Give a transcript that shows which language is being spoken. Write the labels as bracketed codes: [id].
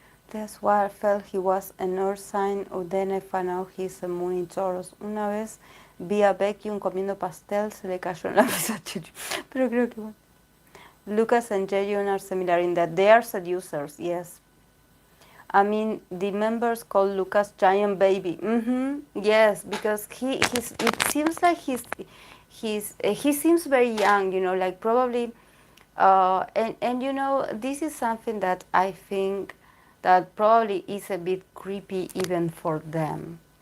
[en] That's why I felt he was an earth sign, or then I found out he's a moon in Taurus. [es] Una vez vi a Beckham comiendo pastel, se le cayó en la mesa. Pero creo que bueno. [en] Lucas and Jaehyun are similar in that they are seducers, yes. I mean, the members call Lucas Giant Baby. Yes, because it seems like he seems very young, like probably, and this is something that I think that probably is a bit creepy even for them.